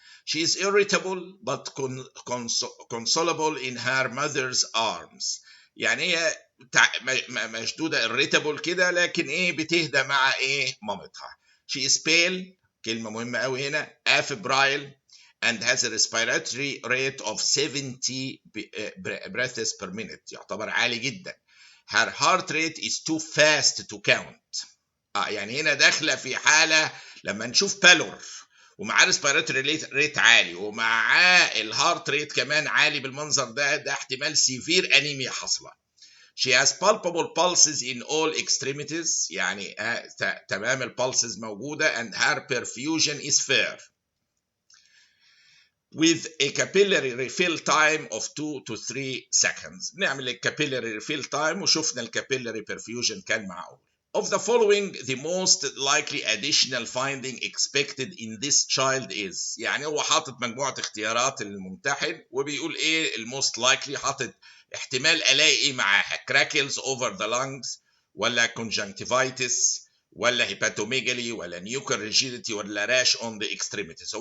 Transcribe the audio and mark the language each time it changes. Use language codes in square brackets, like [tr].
[en] She is irritable but consolable in her mother's arms. [ar] يعني هي مشدوده irritable كده، لكن بتهدى مع مامتها. [en] She is pale، [ar] كلمه مهمه قوي هنا، [en] afebrile and has a respiratory rate of 70 breaths per minute، [ar] يعتبر عالي جدا. [en] Her heart rate is too fast to count. [ar] يعني هنا داخله في حاله لما نشوف بالور ومعاه ريسبيراتوري ريت عالي ومعاه الهارت ريت كمان عالي بالمنظر ده احتمال سيفير انيميا حاصله. [en] She has palpable pulses in all extremities، [ar] يعني تمام البulses موجودة، [en] and her perfusion is fair with a capillary refill time of 2 to 3 seconds. [ar] نعمل الكابيلاري refill time وشفنا الكابيلاري perfusion كان معقول. [en] Of the following, the most likely additional finding expected in this child is، [ar] يعني هو حاطط مجموعة اختيارات للممتحن وبيقول الموست likely، حاطط احتمال الاقي معاها [en] crackles over the lungs [ar] ولا conjunctivitis ولا هيباتوميجالي ولا نيوكل ريجيديتي ولا [en] Rash on the extremities.